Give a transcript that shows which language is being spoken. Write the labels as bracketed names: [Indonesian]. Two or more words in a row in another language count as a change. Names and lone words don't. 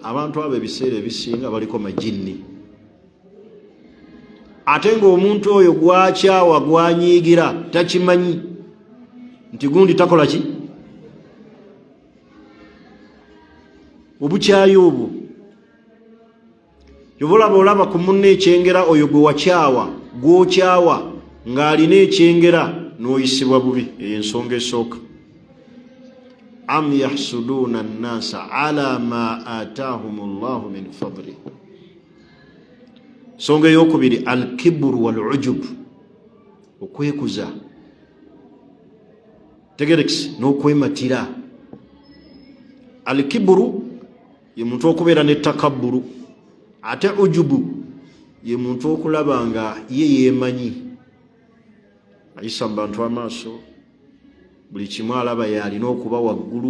[Ganda] Abantu abo ebiseera ebisinga baliko majinni. Ate ng'omuntu oyo gwakyawa gwanyiigira takimanyi nti gundi takola ki? Obukyayi obwo yobola bolaba ku munne ekyengera oyo gwe wakyawa gw'okyawa ng'alina ekyengera n'oyisibwa bubi. Ensonga esooka. [Arabic] أم يحسدون الناس على ما آتاهم الله من فضله. [Ganda] Nsonga ey'okubiri [Arabic] الكبر والعجب, [Ganda] okwekuza. Tegerekisi n'okwematira. Al-kibru ye muntu okubeera n'ettakabburu. Ate ujubu ye muntu okulaba nga ye yeemanyi ayisa mu bantu amaaso, buli kimu alaba yalina okuba waggulu.